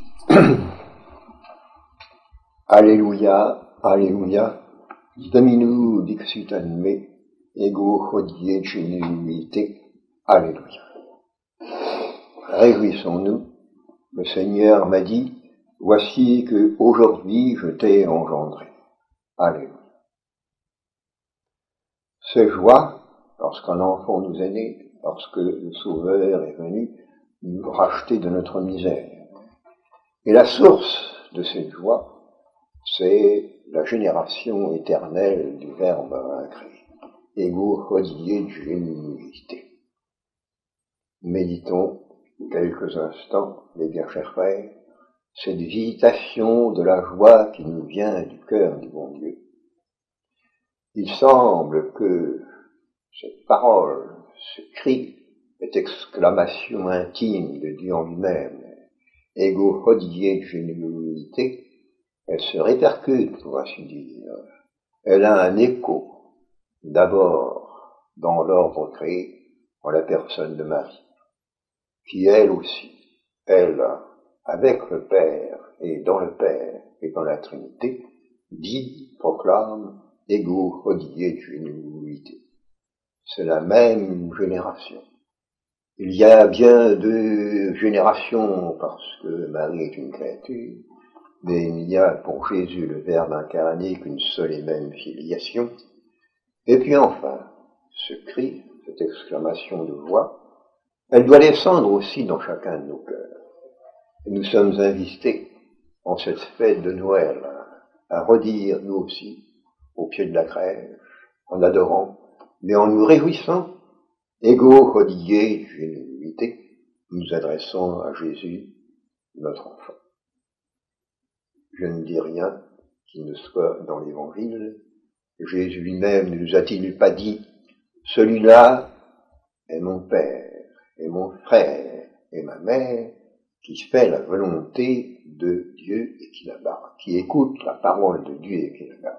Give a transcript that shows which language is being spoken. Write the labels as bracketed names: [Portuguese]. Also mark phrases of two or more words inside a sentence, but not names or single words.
[Latin] Alléluia, Alléluia, Domino dixit an me, ego hodie genuité, Alléluia. [French] Réjouissons-nous, le Seigneur m'a dit, voici que aujourd'hui je t'ai engendré. Alléluia. C'est joie lorsqu'un enfant nous est né, lorsque le Sauveur est venu nous racheter de notre misère. Et la source de cette joie, c'est la génération éternelle du Verbe incréé. [Latin] Ego hodie genuité. [French] Méditons quelques instants, mes bien chers frères, cette visitation de la joie qui nous vient du cœur du bon Dieu. Il semble que cette parole, ce cri, cette exclamation intime de Dieu en lui-même, [Latin] ego hodie genuité, [French] elle se répercute, pour ainsi dire. Elle a un écho, d'abord dans l'ordre créé, en la personne de Marie, qui elle aussi, elle, avec le Père et dans la Trinité, dit, proclame, [Latin] ego hodie genuité. [French] C'est la même génération. Il y a bien deux générations, parce que Marie est une créature, mais il y a pour Jésus le Verbe incarné qu'une seule et même filiation. Et puis enfin, ce cri, cette exclamation de joie, elle doit descendre aussi dans chacun de nos cœurs. Et nous sommes invités, en cette fête de Noël, à redire, nous aussi, au pied de la crèche, en adorant, mais en nous réjouissant, [Latin] ego hodie genuité, [French] nous adressant à Jésus, notre enfant. Je ne dis rien qui ne soit dans l'Évangile. Jésus lui-même ne nous a-t-il pas dit, celui-là est mon Père, et mon frère, et ma mère, qui fait la volonté de Dieu et qui la garde, qui écoute la parole de Dieu et qui la garde.